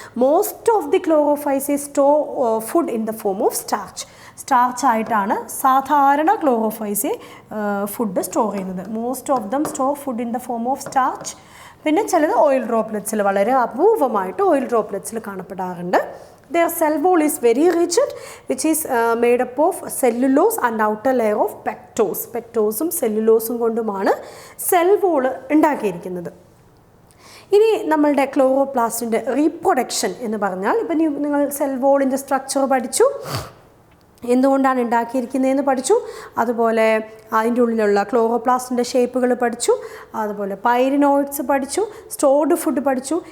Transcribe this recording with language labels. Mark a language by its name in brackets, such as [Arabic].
[English] most of the chlorophyceae store food in the form of starch [Malayalam] ആയിട്ടാണ് സാധാരണ Chlorophyceae food store ചെയ്യുന്നത്. [English] Most of them store food in the form of starch. [Malayalam] പിന്നെ ചിലത് oil ഡ്രോപ്ലെറ്റ്സിൽ, വളരെ അപൂർവമായിട്ട് oil ഡ്രോപ്ലെറ്റ്സിൽ കാണപ്പെടാറുണ്ട്. [English] Their cell wall is very rigid, which is made up of cellulose and outer layer of pectose. [Malayalam] പെക്ടോസും സെല്ലുലോസും കൊണ്ടുമാണ് cell wall ഉണ്ടാക്കിയിരിക്കുന്നത്. ഇനി നമ്മളുടെ ക്ലോറോപ്ലാസ്റ്റിൻ്റെ reproduction എന്ന് പറഞ്ഞാൽ, ഇപ്പം നിങ്ങൾ സെൽ വോളിൻ്റെ സ്ട്രക്ചർ പഠിച്ചു, എന്തുകൊണ്ടാണ് ഉണ്ടാക്കിയിരിക്കുന്നതെന്ന് പഠിച്ചു, അതുപോലെ അതിൻ്റെ ഉള്ളിലുള്ള ക്ലോറോപ്ലാസ്റ്റിൻ്റെ ഷേപ്പുകൾ പഠിച്ചു, അതുപോലെ പൈരിനോയിഡ്സ് പഠിച്ചു, സ്റ്റോർഡ് ഫുഡ് പഠിച്ചു.